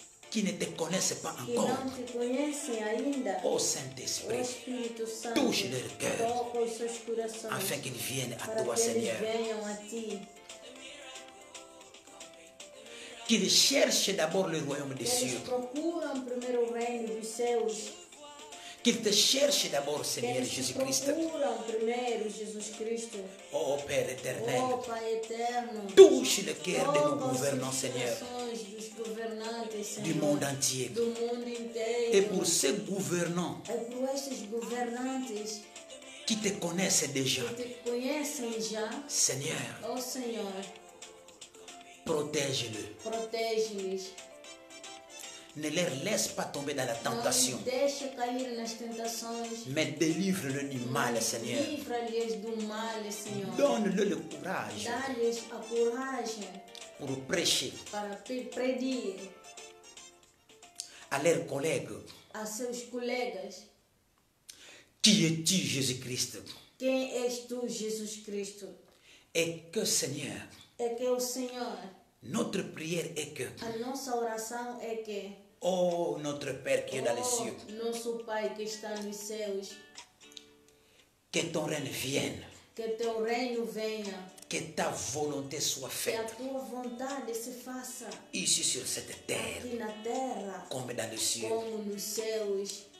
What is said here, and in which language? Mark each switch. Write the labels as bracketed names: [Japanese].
[French] qui ne te connaissent pas que encore, [Portuguese] não te conhecem ainda, [French] ô o Saint-Esprit, [Portuguese] Espírito Santo [French] touche leur cœur [Portuguese] toca os seus corações [French] afin qu'ils viennent à [Portuguese] para [French] toi, [Portuguese] que eles [French] Seigneur. [Portuguese] venham a ti, [French] Qu'ils cherchent d'abord le royaume des [Portuguese] que eles [French] cieux. [Portuguese] procuram primeiro o reino dos céus, [French] Qu'ils te cherchent d'abord, [Portuguese] que [French] Seigneur [Portuguese] eles te [French] Jésus-Christ. [Portuguese] procuram primeiro Jesus Cristo. [French] Oh Père éternel, [Portuguese] Oh Pai eterno, [French] touche le cœur de nos [Portuguese] toca os [French] gouvernants, [Portuguese] seus [French] Seigneur, [Portuguese] corações dos governantes, Senhor, [French] du monde entier. [Portuguese] do mundo inteiro. [French] Et pour ces gouvernants [Portuguese] É por estes governantes [French] qui te connaissent déjà, [Portuguese] que te conhecem já, [French] Seigneur, [Portuguese] ó Senhor, [French] protège-le. [Portuguese] protege-lhes. [French] Ne leur laisse pas tomber dans la [Portuguese] Não [French] tentation, [Portuguese] lhes deixa cair nas tentações. [French] mais délivre-le du mal, Seigneur. [Portuguese] Livra-lhes do mal, Senhor. [French] Donne-le le courage [Portuguese] Dá-lhes a coragem [French] pour prêcher [Portuguese] para predir [French] à leurs collègues. [Portuguese] a seus colegas. [French] Qui es-tu, Jésus-Christ? [Portuguese] Quem és tu, Jesus Cristo? [French] Et que, Seigneur, [Portuguese] É que o Senhor, [French] notre prière est que, [Portuguese] a nossa oração é que, [French] oh notre Père qui est dans les cieux, [Portuguese] nosso Pai que está nos céus, [French] que ton règne vienne, [Portuguese] que teu reino venha, [French] que ta volonté soit [Portuguese] que a [French] faite [Portuguese] tua vontade se faça [French] ici sur cette terre [Portuguese] aqui na terra [French] comme dans les cieux. [Portuguese] como nos céus.